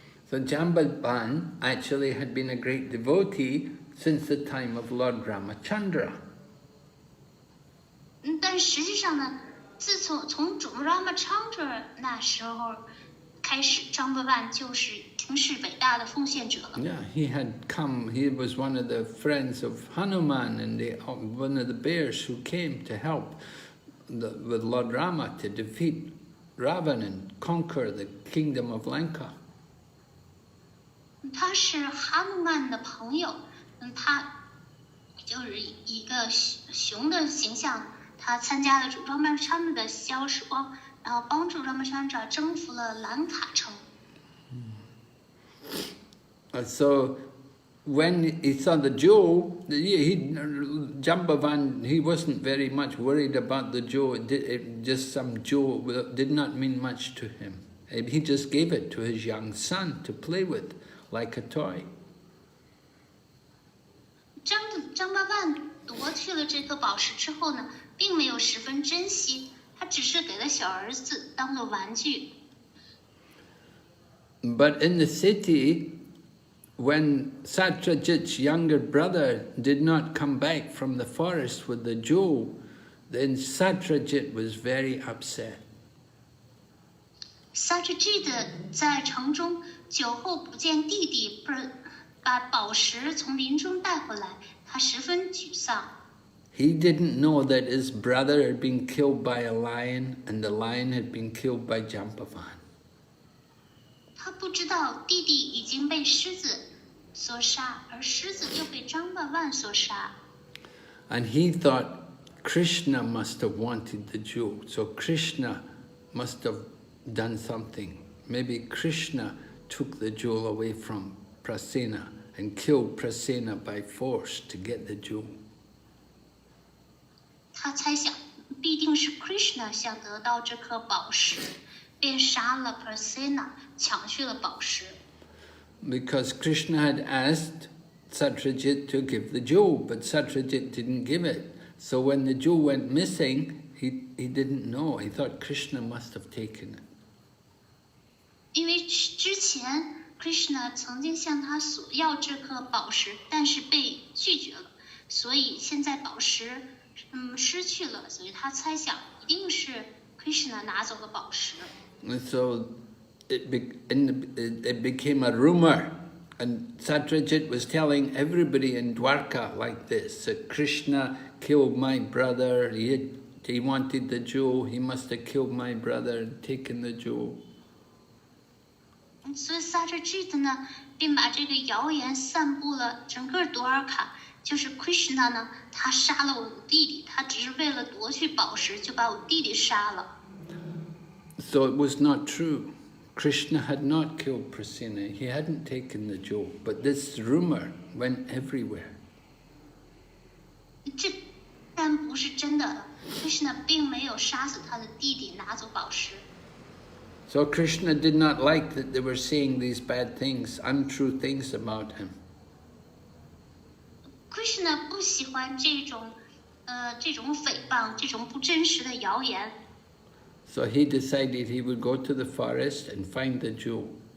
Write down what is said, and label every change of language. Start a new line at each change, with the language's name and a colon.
English: So Jambavan actually had been a great devotee since the time of Lord Ramachandra.
Chinese: 但实际上呢，自从主 Ramachandra 那时候开始，张巴万就是挺是伟大的奉献者了。
English: Yeah, he had come, he was one of the friends of Hanuman, and one of the bears who came to help with Lord Rama to defeat Ravan and conquer the kingdom of Lanka.
Chinese: 他是哈努曼的朋友，他就是一个熊的形象，他参加了主 Ramachandra 的消时光，然后帮助 Ramachandra 征服了兰卡城。
English: So when he saw the jewel, Jambavan, he wasn't very much worried about the jewel. Just some jewel did not mean much to him. He just gave it to his young son to play with, like a toy.
Chinese: 张巴万夺去了这颗宝石之后呢，并没有十分珍惜，他只是给了小儿子当做玩具。
English: But in the city, when Satyajit's younger brother did not come back from the forest with the jewel, then Satyajit was very upset.
Chinese: Satyajit 在城中久候不见弟弟，把宝石从林中带回来，他十分沮丧。
English: He didn't know that his brother had been killed by a lion and the lion had been killed by Jambavan.
Chinese: 他不知道弟弟已经被狮子所杀，而狮子又被张巴万所杀。
English: And he thought Krishna must have wanted the jewel, so Krishna must have done something. Maybe Krishna took the jewel away from Prasena and killed Prasena by force to get the jewel.
Chinese: 他猜想，必定是 Krishna 想得到这颗宝石，便杀了 Prasena， 抢去了宝石。
English: Because Krishna had asked Satyajit to give the jewel, but Satyajit didn't give it. So when the jewel went missing, he didn't know. He thought Krishna must have taken it.
Chinese: 因为之前 Krishna 曾经向他索要这颗宝石，但是被拒绝了，所以现在宝石失去了，所以他猜想一定是 Krishna 拿走了宝石。
English: And so it became a rumor, and Satyajit was telling everybody in Dwarka like this, that Krishna killed my brother, he wanted the jewel, he must have killed my brother and taken the jewel.
Chinese: 所以 Satyajit 呢，便把这个谣言散布了整个多尔卡，就是 Krishna 呢，他杀了我的弟弟，他只是为了夺取宝石，就把我弟弟杀了。
English: So it was not true. Krishna had not killed Prasena, he hadn't taken the jewel, but this rumor went everywhere.
Chinese: 这但不是真的 ，Krishna 并没有杀死他的弟弟，拿走宝石。
English: So Krishna did not like that they were saying these bad things, untrue things about him.
Chinese: Krishna 不喜欢这种诽谤，这种不真实的谣言。
English: So he decided he would go to the forest and find the jewel.